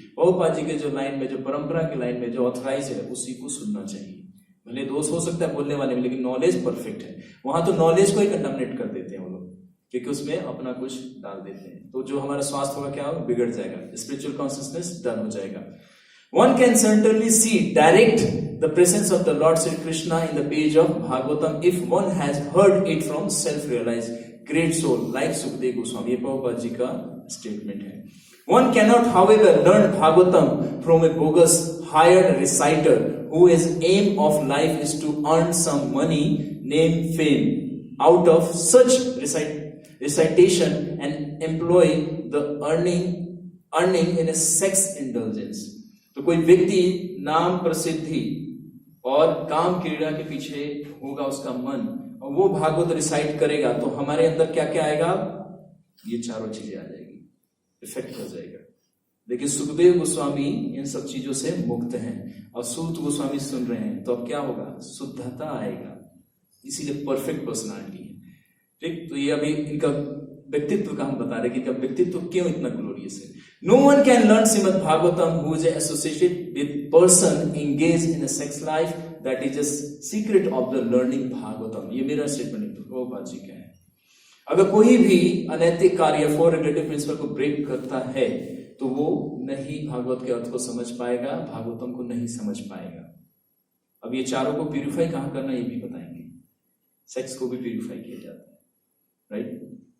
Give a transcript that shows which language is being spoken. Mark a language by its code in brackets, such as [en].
[hi] प्रभुपाद जी के जो लाइन में, जो परंपरा की लाइन में जो ऑथराइज है, उसी को सुनना चाहिए। भले दोष हो सकता है बोलने वाले में, लेकिन नॉलेज परफेक्ट है। वहां तो नॉलेज को ही कंडमनेट कर देते हैं वो लोग। क्योंकि उसमें अपना कुछ डाल देते हैं। तो जो हमारा स्वास्थ्य होगा क्या होगा, बिगड़ जाएगा, स्पिरिचुअल कॉन्शियसनेस डल हो जाएगा। [en] One can certainly see direct the presence of the Lord Sri Krishna in the page of Bhagavatam if one has heard it from self-realized great soul like Sukadeva Goswami। [hi] ये प्रभुपाद जी का statement है। [en] One cannot, however, learn Bhagavatam from a bogus hired reciter whose aim of life is to earn some money, name, fame out of such recitation and employ the earning in a sex indulgence। [hi] तो कोई व्यक्ति नाम, प्रसिद्धि और काम क्रीड़ा के पीछे होगा उसका मन, और वो भागवत रिसाइट करेगा, तो हमारे अंदर क्या क्या आएगा, ये चारों चीजें आ जाएगी, इफेक्ट हो जाएगा। लेकिन सुखदेव गोस्वामी इन सब चीजों से मुक्त हैं और सूत गोस्वामी सुन रहे हैं, तो अब क्या होगा, शुद्धता आएगा, इसीलिए परफेक्ट पर्सनालिटी है। ठीक, तो ये अभी इनका व्यक्तित्व का हम बता रहे कि इनका व्यक्तित्व क्यों इतना ग्लोरियस है। [en] No one can learn Srimad Bhagavatam who is associated with person engaged in a sex life, that is just secret of the learning Bhagavatam। [hi] ये मेरा स्टेटमेंट प्रभुपाद जी का है। अगर कोई भी अनैतिक कार्य, फोर रेगुलेटरी प्रिंसिपल को ब्रेक करता है, तो वो नहीं भागवत के अर्थ को समझ पाएगा, भागवतम को नहीं समझ पाएगा। अब ये चारों को प्यूरिफाई कहां करना ये भी बताएंगे। सेक्स को भी प्यूरिफाई किया जाता है, राइट।